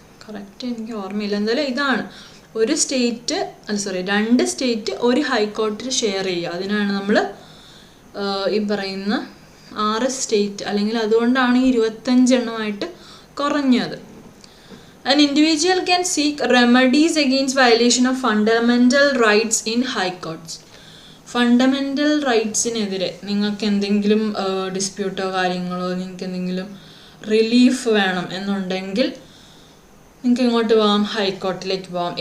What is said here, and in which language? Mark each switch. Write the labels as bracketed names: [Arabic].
[Malayalam] Correct എനിക്ക് ഓർമ്മയില്ല. എന്തായാലും ഇതാണ് ഒരു സ്റ്റേറ്റ് 2 സ്റ്റേറ്റ് ഒരു ഹൈക്കോർട്ടിൽ ഷെയർ ചെയ്യുക. അതിനാണ് നമ്മൾ ഈ പറയുന്ന 6 സ്റ്റേറ്റ്, അല്ലെങ്കിൽ അതുകൊണ്ടാണ് 25 എണ്ണമായിട്ട് കുറഞ്ഞത്. [English] An individual can seek remedies against violation of fundamental rights in high courts. [Malayalam] Fundamental റൈറ്റ്സിനെതിരെ നിങ്ങൾക്ക് എന്തെങ്കിലും ഡിസ്പ്യൂട്ടോ കാര്യങ്ങളോ നിങ്ങൾക്ക് എന്തെങ്കിലും റിലീഫ് വേണം എന്നുണ്ടെങ്കിൽ നിങ്ങൾക്ക് ഇങ്ങോട്ട് പോകാം, ഹൈക്കോർട്ടിലേക്ക് പോകാം.